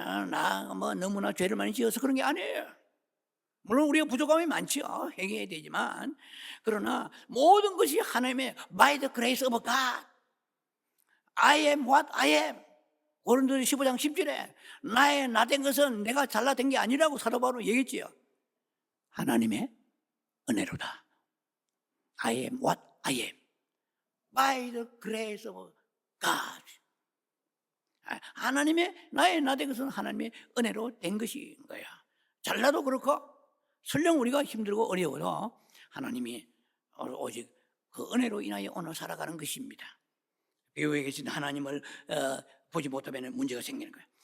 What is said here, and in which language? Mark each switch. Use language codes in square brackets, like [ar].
[ko] 나 뭐 너무나 죄를 많이 지어서 그런 게 아니에요. 물론 우리가 부족함이 많죠. 회개해야 되지만, 그러나 모든 것이 하나님의 [en] by the grace of God. I am what I am. [ko] 고린도서 15장 10절에 나의 나된 것은 내가 잘나된 게 아니라고 사도 바울은 얘기했지요. 하나님의 은혜로다. [en] I am what I am by the grace of God. [ko] 하나님의 나의 나된 것은 하나님의 은혜로 된 것인 거야. 잘나도 그렇고 설령 우리가 힘들고 어려워도 하나님이 오직 그 은혜로 인하여 오늘 살아가는 것입니다. 배후에 계신 하나님을 보지 못하면 문제가 생기는 거예요.